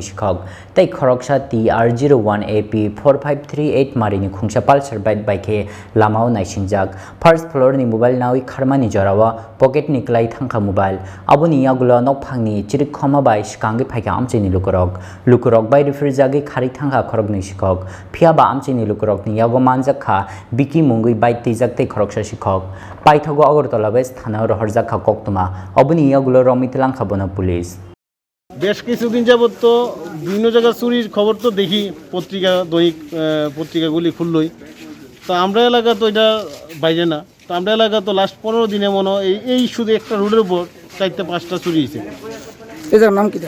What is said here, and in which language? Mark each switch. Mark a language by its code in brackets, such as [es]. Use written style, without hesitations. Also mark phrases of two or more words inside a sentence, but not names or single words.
[trp] Sikok Tei Khoroksa TR01AP4538 Marini Khungsa Pulsar Bike Lamao Naisingjak [en] First floor [trp] ni mobile nawi kharmani jorawa pocket ni klai thangkha mobile aboni yagulo nokphangni chirik khoma bai skangi phaika Amchaini Lukurok bai refrigerator khari thangkha khorokni Sikok phiaba Amchaini Lukurokni Yago Manjakha biki mungui bai tijak Khoroksa Sikok Paithago Agartala West Thana Horjakha Koktuma Abuni Yagulo Romitlang Khabona Police [bn] বেশ কিছুদিন যাবত তো বিভিন্ন জায়গা চুরির খবর তো দেখি পত্রিকা দৈনিক পত্রিকাগুলি খুললই তো আমরা এলাকা তো এটা বাইরে না তো আমরা এলাকা তো লাস্ট 15 দিনে মনে এই শুধু একটা রোডের উপর 4-5টা চুরি হয়েছে এই জায়গার নাম কিটা